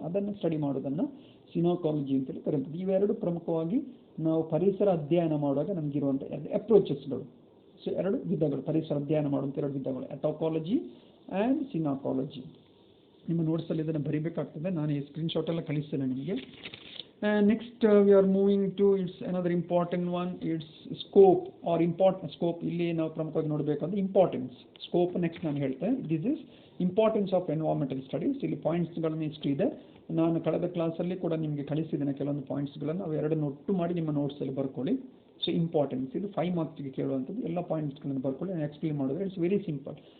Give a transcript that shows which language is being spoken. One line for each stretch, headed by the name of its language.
Kannada: ಅದನ್ನು ಸ್ಟಡಿ ಮಾಡೋದನ್ನು ಸಿನೋಕಾಲಜಿ ಅಂತೇಳಿ ಕರೆಯುತ್ತದೆ. ಇವೆರಡು ಪ್ರಮುಖವಾಗಿ ನಾವು ಪರಿಸರ ಅಧ್ಯಯನ ಮಾಡುವಾಗ ನಮಗಿರುವಂಥ 2 ಅಪ್ರೋಚಸ್ಗಳು. ಸೊ 2 ವಿಧಗಳು, ಪರಿಸರ ಅಧ್ಯಯನ ಮಾಡುವಂಥ 2 ವಿಧಗಳು, ಅಟೋಕಾಲಜಿ ಆ್ಯಂಡ್ ಸಿನೋಕಾಲಜಿ. ನಿಮ್ಮ ನೋಟ್ಸಲ್ಲಿ ಇದನ್ನು ಬರೀಬೇಕಾಗ್ತದೆ, ನಾನು ಈ ಸ್ಕ್ರೀನ್ಶಾಟ್ ಎಲ್ಲ ಕಳಿಸ್ತೇನೆ ನಿಮಗೆ.
English: Next we are moving to it's another important one, it's scope or important scope.
Kannada: ಇಲ್ಲಿ ನಾವು ಪ್ರಮುಖವಾಗಿ ನೋಡಬೇಕಂದ್ರೆ ಇಂಪಾರ್ಟೆನ್ಸ್ ಸ್ಕೋಪ್ ನೆಕ್ಸ್ಟ್ ನಾನು ಹೇಳ್ತೇನೆ.
English: This is importance of environmental studies.
Kannada: ಇಲ್ಲಿ ಪಾಯಿಂಟ್ಸ್ಗಳನ್ನು ಇಷ್ಟು ಇದೆ. ನಾನು ಕಳೆದ ಕ್ಲಾಸಲ್ಲಿ ಕೂಡ ನಿಮಗೆ ಕಳಿಸಿದ್ದೇನೆ ಕೆಲವೊಂದು ಪಾಯಿಂಟ್ಸ್ಗಳನ್ನು, ಅವೆರಡನ್ನು ಒಟ್ಟು ಮಾಡಿ ನಿಮ್ಮ ನೋಟ್ಸಲ್ಲಿ ಬರ್ಕೊಳ್ಳಿ. ಸೊ ಇಂಪಾರ್ಟೆನ್ಸ್ ಇದು 5 ಮಾರ್ಕ್ಸ್ಗೆ ಕೇಳುವಂಥದ್ದು. ಎಲ್ಲ ಪಾಯಿಂಟ್ಸ್ಗಳನ್ನು ಬರ್ಕೊಳ್ಳಿ, ನಾನು ಎಕ್ಸ್ಪ್ಲೇನ್ ಮಾಡಿದ್ರೆ
English: It's very simple.